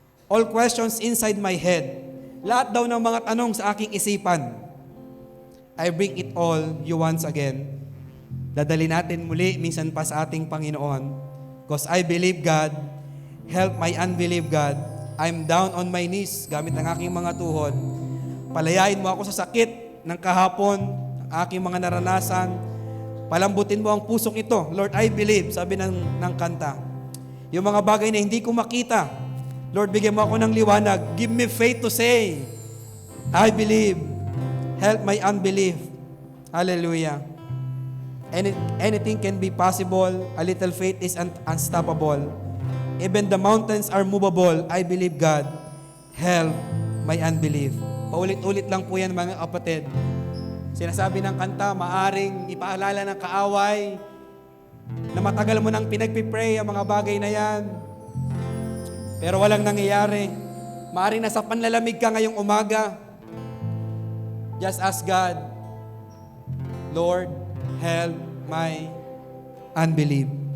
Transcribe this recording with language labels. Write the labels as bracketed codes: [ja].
[en] All questions inside my head, [tl] lahat daw ng mga tanong sa aking isipan. [en] I bring it all you once again. [tl] Dadali natin muli minsan pa sa ating Panginoon. [en] Because I believe God, help my unbelief God. I'm down on my knees, [tl] gamit ng aking mga tuhod. Palayain mo ako sa sakit ng kahapon, ang aking mga naranasan. Palambutin mo ang pusong ito. [en] Lord, I believe, [tl] sabi ng kanta. Yung mga bagay na hindi ko makita, Lord, bigyan mo ako ng liwanag. [en] Give me faith to say, I believe. Help my unbelief. Hallelujah. Anything can be possible. A little faith is unstoppable. Even the mountains are movable. I believe God. Help my unbelief. [tl] Paulit-ulit lang po yan mga kapatid. Sinasabi ng kanta, maaring ipaalala ng kaaway na matagal mo nang pinagpipray ang mga bagay na yan. Pero walang nangyayari. Maaaring nasa panlalamig ka ngayong umaga. [en] Just ask God, Lord, help my unbelief.